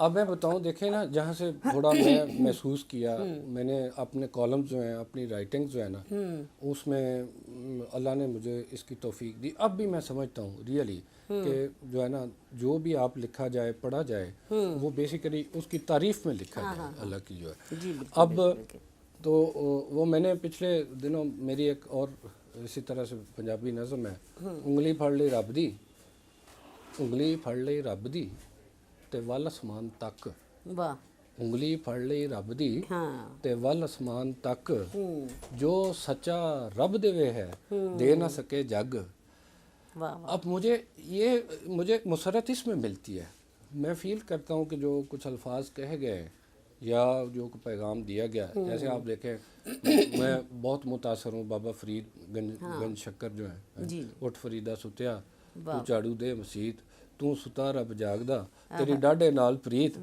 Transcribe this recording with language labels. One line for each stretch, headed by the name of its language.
Urdu: اب میں بتاؤں، دیکھیں نا، جہاں سے تھوڑا میں محسوس کیا، میں نے اپنے کالمز جو ہیں، اپنی رائٹنگ جو ہے نا، اس میں اللہ نے مجھے اس کی توفیق دی. اب بھی میں سمجھتا ہوں ریئلی کہ جو ہے نا، جو بھی آپ لکھا جائے، پڑھا جائے، وہ بیسیکلی اس کی تعریف میں لکھا جائے اللہ کی جو ہے. اب تو وہ میں نے پچھلے دنوں میری ایک اور اسی طرح سے پنجابی نظم ہے،
Punjabi: انگلی پھڑ لی رب دی، انگلی پھڑ لی رب دی تے ول اسمان تک، انگلی پھڑ لی رب دی تے ول اسمان تک، جو سچا رب دے ہے دے نہ سکے جگ.
Urdu: اب مجھے مسرت اس میں ملتی ہے. میں فیل کرتا ہوں کہ جو کچھ الفاظ کہے گئے یا جو پیغام دیا گیا، جیسے آپ دیکھیں، میں بہت متاثر ہوں بابا فرید گنج شکر جو ہیں،
Punjabi: اٹھ فریدہ ستیا تو جھاڑو دے مسیت، تو ستا رب جاگدا تیری ڈاڈے نال پریت.